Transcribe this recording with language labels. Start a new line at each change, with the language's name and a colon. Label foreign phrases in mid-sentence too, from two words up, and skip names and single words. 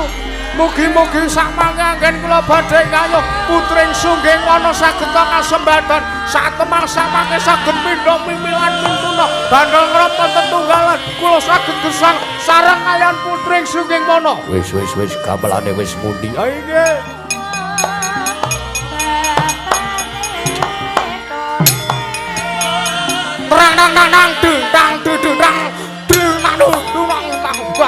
Javanese: Mugi-mugi sak mangke kula badhe kayuh putring sungging wana saged kasembadan satemah samangke saged pindha mimilan mintuna bandel ngrapa tetunggalan kula saged gesang sareng kayan putring sungging wana. Wis gamelane wis mundi. Ha inggih. Terang nang nang dung tang dung tang dung anu durang tang bang